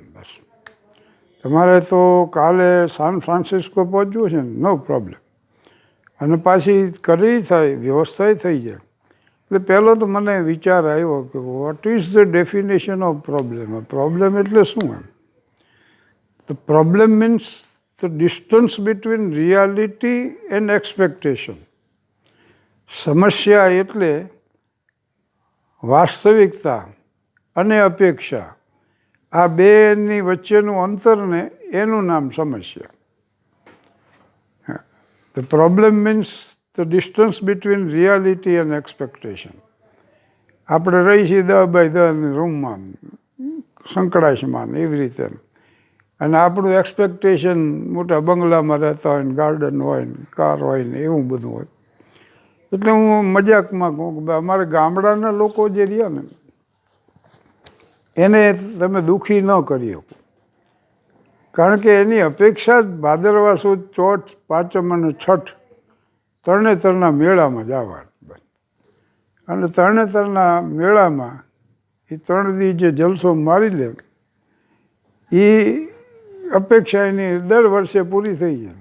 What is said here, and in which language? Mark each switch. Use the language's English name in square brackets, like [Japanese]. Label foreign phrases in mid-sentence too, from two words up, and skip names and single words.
[Gujarati] બસ તમારે તો કાલે સાન ફ્રાન્સિસ્કો પહોંચવું છે ને, [English] no problem. [Gujarati] અને પાછી કરી થાય, વ્યવસ્થા થઈ જાય. એટલે પહેલો તો મને વિચાર આવ્યો કે [English] what is the definition of problem? [Gujarati] પ્રોબ્લેમ એટલે શું? [English] એમ The problem means the distance between reality and expectation. [Gujarati] સમસ્યા એટલે વાસ્તવિકતા અને અપેક્ષા, આ બેની વચ્ચેનું અંતરને એનું નામ સમસ્યા. [English] The problem means the distance between reality and expectation. [Gujarati] આપણે રહી છીએ 10x10 રૂમમાં, સંકળાશમાં એવી રીતે, અને આપણું એક્સપેક્ટેશન મોટા બંગલામાં રહેતા હોય ને, ગાર્ડન હોય ને, કાર હોય ને, એવું બધું હોય. એટલે હું મજાકમાં કહું કે અમારા ગામડાના લોકો જે રહ્યા ને એને તમે દુઃખી ન કરી શકો, કારણ કે એની અપેક્ષા જ ભાદરવા સુદ ચોથ પાંચમ અને છઠ તરણેતરના મેળામાં જવા, અને તરણેતરના મેળામાં એ 3 દી જે જલસો મારી લે એ અપેક્ષા એની દર વર્ષે પૂરી થઈ જાય.